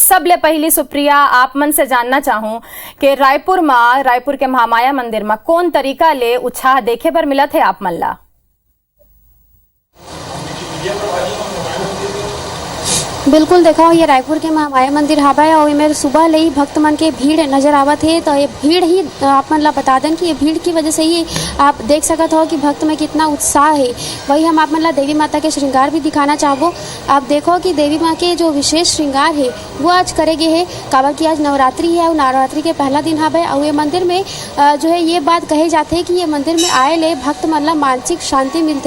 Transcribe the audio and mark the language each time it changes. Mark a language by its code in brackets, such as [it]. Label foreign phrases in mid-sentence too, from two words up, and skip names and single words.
[hne] सब ले पहली सुप्रिया आप मन से जानना चाहूं कि रायपुर के महामाया मंदिर में कौन तरीका ले उत्साह देखे बर मिलत है आप मन ला? बिल्कुल देखो, ये रायपुर के महामाया मंदिर हवाए और इमें सुबह ले ही भक्त मन के भीड़ नजर आवत है। तो ये भीड़ ही आप मन ला बता दें कि ये भीड़ की वजह से ही आप देख सकत हो कि भक्त में कितना उत्साह है। वही हम आप मन ला देवी माता के श्रृंगार भी दिखाना चाहबो। आप देखो कि देवी माँ के जो विशेष श्रृंगार है वो आज करे गए है, काबर की आज नवरात्रि है और नवरात्रि के पहला दिन हवाए। और ये मंदिर में जो है ये बात कहे जाते है कि ये मंदिर में आए ले भक्त मन ला मानसिक शांति मिलते।